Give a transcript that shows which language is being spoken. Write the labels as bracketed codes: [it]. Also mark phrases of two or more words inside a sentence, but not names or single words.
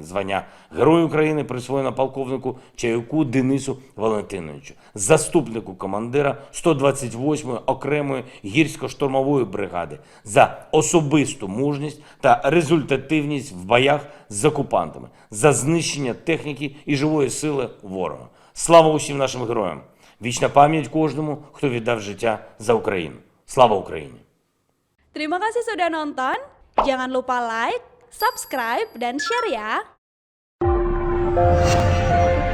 [uk] Звання Герой України присвоєно полковнику Чайку Денису Валентиновичу, заступнику командира 128-ї окремої гірсько-штурмової бригади за особисту мужність та результативність в боях з окупантами, за знищення техніки і живої сили ворога. Слава усім нашим героям! Вічна пам'ять кожному, хто віддав життя за Україну. Слава Україні! [id] Terima kasih sudah nonton. Jangan lupa [en] like, subscribe, [id] dan share ya.